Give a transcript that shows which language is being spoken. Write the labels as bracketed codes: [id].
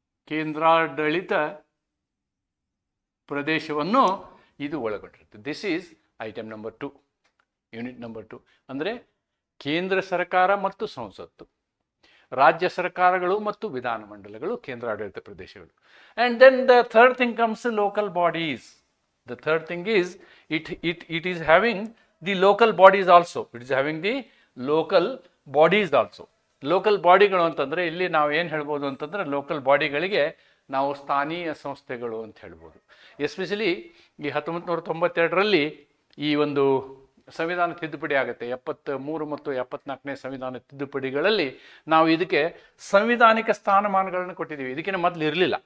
[kn] ಕೇಂದ್ರಾಡಳಿತ ಪ್ರದೇಶವನ್ನು ಇದು ಒಳಗೊಂಡಿರುತ್ತೆ. [en] this is item number 2, [kn] unit number 2. ಅಂದರೆ ಕೇಂದ್ರ ಸರ್ಕಾರ ಮತ್ತು ಸಂಸತ್ತು, ರಾಜ್ಯ ಸರ್ಕಾರಗಳು ಮತ್ತು ವಿಧಾನಮಂಡಲಗಳು ಕೇಂದ್ರಾಡಳಿತ ಪ್ರದೇಶಗಳು. [en] And then the third thing comes local bodies. The third thing is it is having the local bodies also. It is having the local bodies also. [kn] Local ಬಾಡಿಗಳು ಅಂತಂದರೆ ಇಲ್ಲಿ ನಾವು ಏನು ಹೇಳ್ಬೋದು ಅಂತಂದರೆ, ಲೋಕಲ್ ಬಾಡಿಗಳಿಗೆ ನಾವು ಸ್ಥಾನೀಯ ಸಂಸ್ಥೆಗಳು ಅಂತ ಹೇಳ್ಬೋದು. ಎಸ್ಪೆಷಲಿ ಈ 1992ರಲ್ಲಿ ಈ ಒಂದು ಸಂವಿಧಾನ ತಿದ್ದುಪಡಿ ಆಗುತ್ತೆ. 73 ಮತ್ತು 74ನೇ ಸಂವಿಧಾನ ತಿದ್ದುಪಡಿಗಳಲ್ಲಿ ನಾವು ಇದಕ್ಕೆ ಸಂವಿಧಾನಿಕ ಸ್ಥಾನಮಾನಗಳನ್ನು ಕೊಟ್ಟಿದ್ದೀವಿ. ಇದಕ್ಕಿಂತ ಮೊದಲು ಇರಲಿಲ್ಲ.